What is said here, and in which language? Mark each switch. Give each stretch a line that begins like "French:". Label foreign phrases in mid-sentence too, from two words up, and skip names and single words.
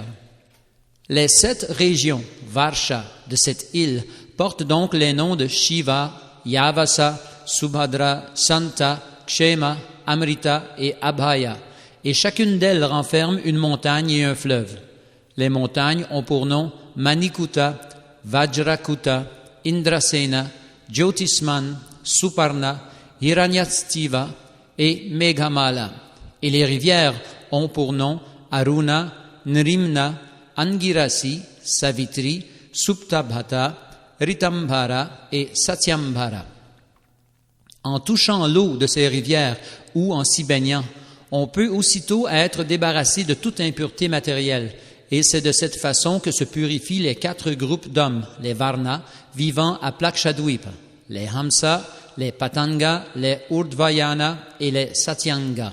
French: Les 7 régions, Varsha, de cette île portent donc les noms de Shiva, Yavasa, Subhadra, Santa, Kshema, Amrita et Abhaya, et chacune d'elles renferme une montagne et un fleuve. Les montagnes ont pour nom Manikuta, Vajrakuta, Indrasena, Jyotisman, Suparna, Hiranyastiva et Meghamala, et les rivières ont pour nom Aruna, Nrimna, Angirasi, Savitri, Suptabhata, Ritambhara et Satyambhara. En touchant l'eau de ces rivières ou en s'y baignant, on peut aussitôt être débarrassé de toute impureté matérielle, et c'est de cette façon que se purifient les 4 groupes d'hommes, les Varna, vivant à Plakshadvip, les Hamsa, les Patanga, les Urdvayana et les Satyanga.